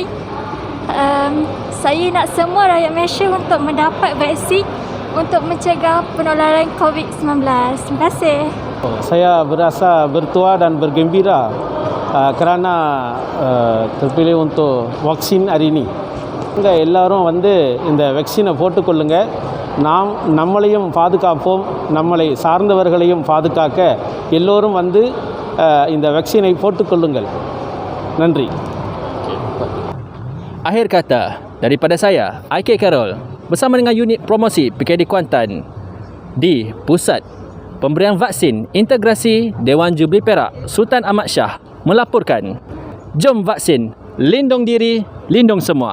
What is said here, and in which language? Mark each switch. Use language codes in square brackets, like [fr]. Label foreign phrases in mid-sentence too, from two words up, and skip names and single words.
[ms] Saya nak semua rakyat Malaysia untuk mendapat vaksin untuk mencegah penularan COVID-19. Terima kasih. Saya berasa bertuah dan bergembira kerana terpilih untuk vaksin hari ini. [ta] எல்லாரும் இந்த வேக்சினை போட்டுக்கொள்ளுங்க. நம்மளையும் பாதுகாப்போம், நம்மளை சார்ந்தவர்களையும் பாதுகாக்க எல்லோரும் வந்து இந்த வேக்சினை போட்டுக்கொள்ளுங்கள். நன்றி. [ms] Akhir kata daripada saya, IK Carol, bersama dengan unit promosi PKD Kuantan di Pusat Pemberian Vaksin Integrasi Dewan Jubli Perak Sultan Ahmad Shah melaporkan, jom vaksin, lindung diri, lindung semua.